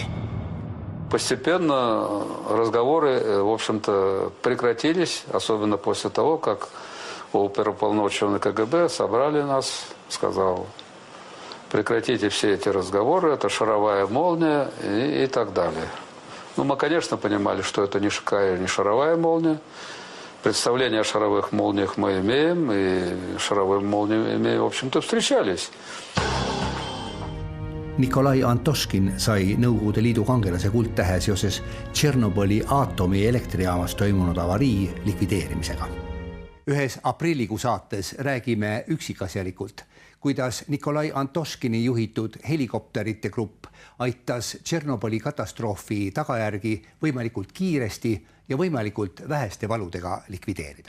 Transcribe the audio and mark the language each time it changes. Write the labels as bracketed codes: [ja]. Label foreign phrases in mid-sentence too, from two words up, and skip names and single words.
[ru] Постепенно разговоры, в общем-то, прекратились, особенно после того, как оперуполномоченный КГБ собрали нас, сказал: прекратите все эти разговоры, это шаровая молния и так далее. Ну, мы, конечно, понимали, что это не шаровая молния. Представление о шаровых молниях мы имеем, и шаровые молнии имеем, в общем-то, встречались. [et] Nikolai Antoškin sai Nõukogude Liidu kangelase kuldtähe seoses Tšernobõli aatomieelektrijaamas toimunud avarii likvideerimisega. Ühes aprillikuu saates räägime üksikasjalikult, kuidas Nikolai Antoškini juhitud helikopterite grupp aitas Tšernobõli katastroofi tagajärgi võimalikult kiiresti ja võimalikult väheste valudega likvideerida.